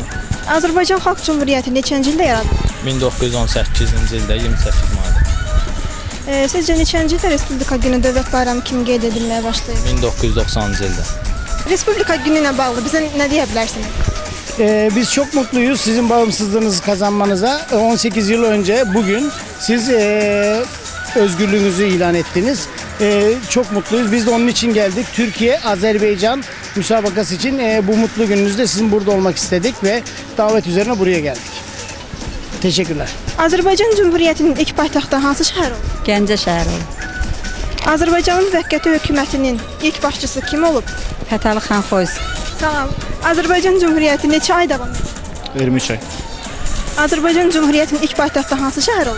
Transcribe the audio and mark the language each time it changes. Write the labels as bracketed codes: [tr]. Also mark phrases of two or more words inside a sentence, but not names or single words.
[az] Azərbaycan Xalq Cümhuriyyəti neçənci ildə yaradılıb? 1918-ci ildə 28 mayda. Sizcə neçənci ildə Respublika günü dövlət bayramı kimi qeyd edilməyə başlayıb? 1990-cı ildə. Respublika günü ilə bağlı bizə nə deyə bilərsiniz? [tr] Biz çok mutluyuz sizin bağımsızlığınızı kazanmanıza. 18 yıl önce bugün siz özgürlüğünüzü ilan ettiniz. Çok mutluyuz. Biz de onun için geldik. Türkiye, Azerbaycan müsabakası için bu mutlu gününüzde sizin burada olmak istedik ve davet üzerine buraya geldik. Teşekkürler. [az] Azərbaycan Cümhuriyyətinin ilk paytaxtı hansı şəhər olub? Gəncə şəhəri olub. Azərbaycanın müvəqqəti hökumətinin ilk başçısı kim olub? Fətəli xan Xoyski. Sağ ol. Azərbaycan Cümhuriyyəti neçə ay davam edir? 23 ay. Azərbaycan Cümhuriyyətinin ilk paytaxtı hansı şəhər olub?